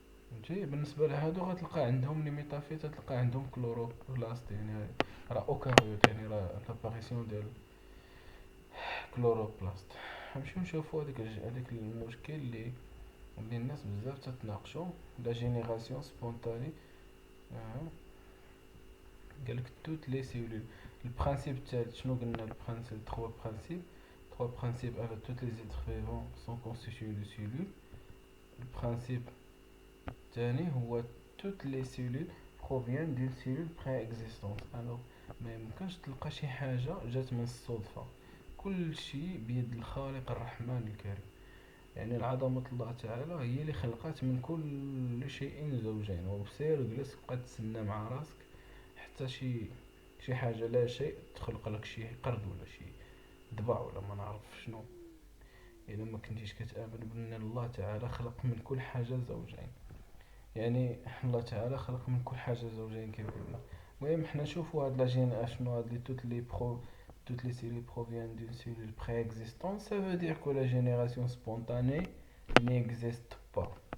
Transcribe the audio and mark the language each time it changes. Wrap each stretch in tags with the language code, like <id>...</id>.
<ar>فهمتي؟ بالنسبه لهادو غتلقى عندهم لي ميتافيت تلقى عندهم كلوروبلاست، يعني راه اوكاريوت، يعني راه لاباريسيون ديال كلوروبلاست. نمشيو نشوفو هذاك المشكل اللي الناس بزاف تتناقشوا، لا جينيراسيون سبونتاني. قالك توت لي سيلول. البرانسيب الثالث شنو قلنا؟ البرانسيب</ar> <fr>trois principes alors tous les êtres vivants sont constitués de cellules.</fr> <ar>البرانسيب الثاني هو</ar> <fr>toutes les cellules proviennent d'une cellule préexistante. alors</fr> <ar>ما يمكنش تلقى شي حاجه جات من الصدفه، كل شيء بيد الخالق الرحمن الكريم. يعني العظمة الله تعالى هي اللي خلقت من كل شيء زوجين. وبسير جلس بقى تسنى مع راسك حتى شي حاجة لا شيء تخلق لك شي قرد ولا شي ضبع ولا ما نعرف شنو. إذا ما كنتيش كتآمن بأن الله تعالى خلق من كل حاجة زوجين، يعني الله تعالى خلق من كل حاجة زوجين كيف قلنا. المهم حنا نشوفو هاد لاجين شنو هاد لي</ar> <fr>toutes les cellules proviennent d'une cellule préexistante. Ça veut dire que la génération spontanée n'existe pas.</fr>